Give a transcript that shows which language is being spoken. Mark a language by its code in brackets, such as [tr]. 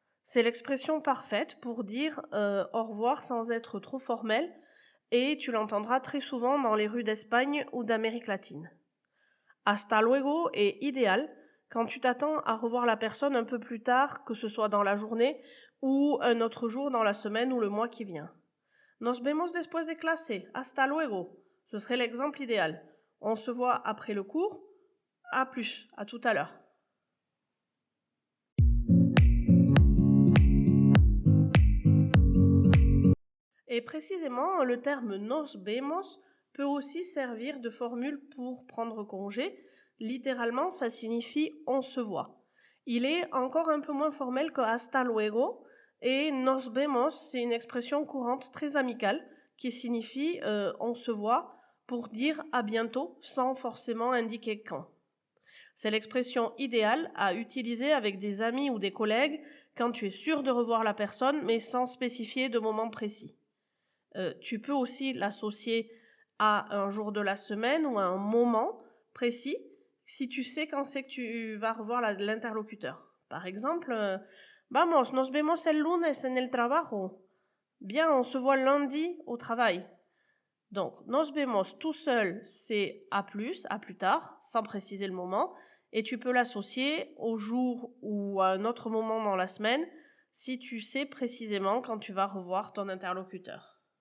[fr] C'est l'expression parfaite pour dire au revoir sans être trop formel et tu l'entendras très souvent dans les rues d'Espagne ou d'Amérique latine. Hasta luego est idéal quand tu t'attends à revoir la personne un peu plus tard, que ce soit dans la journée ou un autre jour dans la semaine ou le mois qui vient. [es] Nos vemos después de clase, hasta luego. [fr] Ce serait l'exemple idéal. On se voit après le cours. À plus, à tout à l'heure. Et précisément, le terme nos vemos peut aussi servir de formule pour prendre congé. Littéralement, ça signifie on se voit. Il est encore un peu moins formel que hasta luego et nos vemos, c'est une expression courante très amicale qui signifie on se voit pour dire à bientôt sans forcément indiquer quand. C'est l'expression idéale à utiliser avec des amis ou des collègues quand tu es sûr de revoir la personne mais sans spécifier de moment précis. Tu peux aussi l'associer à un jour de la semaine ou à un moment précis si tu sais quand c'est que tu vas revoir l'interlocuteur. [es] Par exemple, vamos, nos vemos el lunes en el trabajo. [fr] Bien, on se voit lundi au travail. Donc, nos vemos tout seul, c'est à plus tard, sans préciser le moment, et tu peux l'associer au jour ou à un autre moment dans la semaine si tu sais précisément quand tu vas revoir ton interlocuteur.